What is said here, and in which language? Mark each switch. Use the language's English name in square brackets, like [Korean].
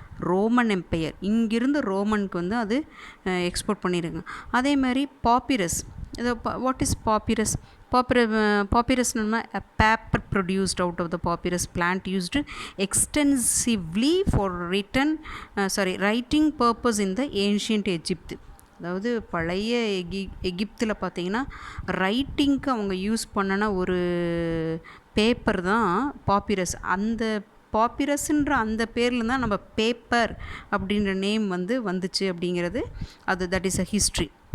[Tamil] Roman empire, இங்கிருந்து ரோமனுக்கு வந்து அது எக்ஸ்போர்ட் பண்ணியிருக்காங்க. அதே மாதிரி பாப்பிரஸ், இது [English] What is papyrus? Papyrus a paper produced out of the papyrus plant used extensively for writing purpose in the ancient Egypt. [Tamil] அதாவது பழைய எகிப்தில் பார்த்திங்கன்னா ரைட்டிங்க்கு அவங்க யூஸ் பண்ணின ஒரு பேப்பர் தான் பாப்பிரஸ். அந்த பாப்பிரஸ்ன்ற அந்த பேரில் தான் நம்ம பேப்பர் அப்படின்ற நேம் வந்து வந்துச்சு அப்படிங்கிறது அது, [English] That is a history.